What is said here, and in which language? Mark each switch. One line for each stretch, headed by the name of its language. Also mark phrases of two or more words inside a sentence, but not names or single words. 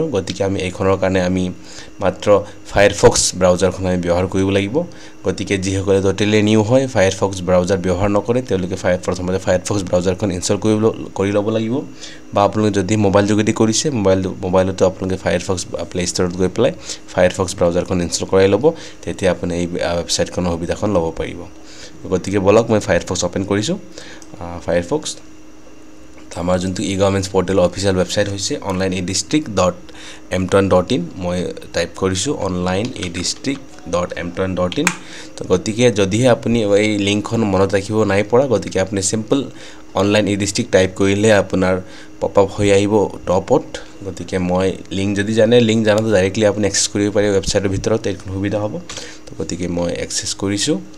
Assamese: গতিকে আমি এইখনৰ কাৰণে আমি মাত্ৰ ফায়াৰফক্স ব্ৰাউজাৰখন আমি ব্যৱহাৰ কৰিব লাগিব গতিকে যিসকলে
English: totally new
Assamese: হয় ফায়াৰফক্স ব্ৰাউজাৰ ব্যৱহাৰ নকৰে তেওঁলোকে প্ৰথমতে ফায়াৰফক্স ব্ৰাউজাৰখন ইনষ্টল কৰি ল'ব লাগিব বা আপোনালোকে যদি মোবাইল যোগেদি কৰিছে মোবাইলতো আপোনালোকে ফায়াৰফক্স প্লে ষ্টৰত গৈ পেলাই ফায়াৰফক্স ব্ৰাউজাৰখন ইনষ্টল কৰাই ল'ব তেতিয়া আপুনি এই ওয়েবসাইটখনৰ সুবিধাখন ল'ব পাৰিব গতিকে বলক মই ফায়াৰফক্স ওপেন কৰিছো ফায়াৰফক্স আমাৰ যোনটো
English: e government portal official website
Assamese: হৈছে onlinedistrict.mtron.in মই টাইপ কৰিছো onlinedistrict.mtron.in তো গতিকে যদিহে আপুনি এই লিংকখন মনত ৰাখিব নাই পৰা গতিকে আপুনি
English: simple online e district
Assamese: টাইপ কৰিলে আপোনাৰ
English: pop up
Assamese: হৈ আহিব টপত গতিকে মই লিংক যদি জানে লিংক জানাটো ডাইৰেক্টলি আপুনি এক্সেছ কৰিব পাৰে ওয়েবসাইটৰ ভিতৰত এইখন সুবিধা হ'ব তো গতিকে মই এক্সেছ কৰিছো